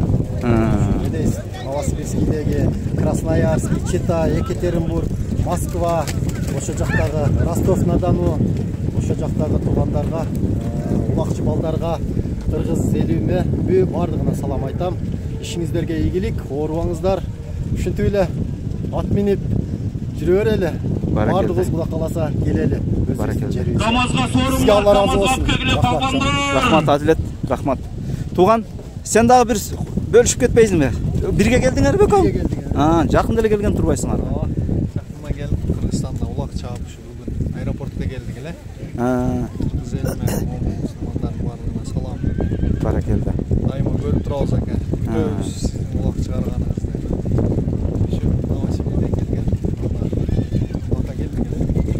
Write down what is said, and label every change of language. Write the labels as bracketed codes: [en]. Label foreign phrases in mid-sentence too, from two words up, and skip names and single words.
[ky] Медейс, Новосибирскидеги, Красноярск, Чита, Екатеринбург, Москва, ошо жактагы Ростов-на-Дону, ошо жактагы туугандарга, улакчы балдарга, кыргыз элиме баардыгына салам айтам. Ишиңиздерге ийгилик, оорубаңыздар. Ушинтип эле ат минип Жүрө берели. Баракелде. Бардыгыбыз Кудай каласа келели. Баракелде. КамАЗга Сизге сорумга, Алла разы КамАЗга болсын. алып келгиле палвандар. Рахмат Адилет, рахмат. [kk] Туған, сен дағы бір бөлішіп кетпейсің бе? Бірге келдіңер бе көм? Бірге келдік. [ky] Жақын деле келген турбайсыңар. [kk] Жақында келдік, [ky] Қырғызстанда улак чаап ушу бүгүн аэропортқа келдик эле. Кыргыз элиме, мусулмандардын баардыгына салам. Баракелде. Дайыма көрүп турабыз ака. Күтөбүз сиздин улак чыгарганыңызды. Ушу Новосибирден келген. Улакка келдик эле.